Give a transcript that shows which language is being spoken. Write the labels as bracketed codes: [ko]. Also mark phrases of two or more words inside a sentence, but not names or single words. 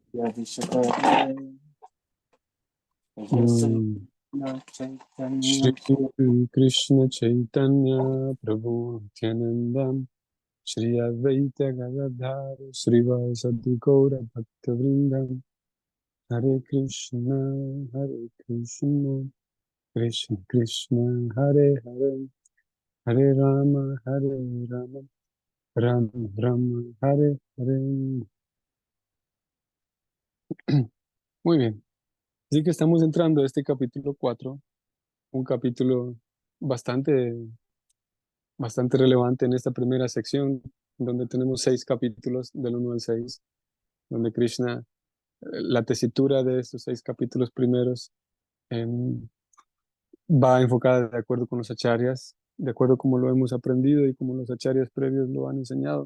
[sa] श्री कृष्ण चैतन्य प्रभु नित्यानन्द श्री अद्वैत गदाधर श्रीवासादि गौर भक्तवृन्दम् हरे कृष्ण कृष्ण कृष्ण हरे हरे हरे राम राम राम हरे हरे. [es] Muy bien, así que estamos entrando a este capítulo 4, un capítulo bastante relevante en esta primera sección, donde tenemos 6 capítulos del 1 al 6, donde Krishna, la tesitura de estos 6 capítulos primeros va enfocada de acuerdo con los acharyas, de acuerdo como lo hemos aprendido y como los acharyas previos lo han enseñado.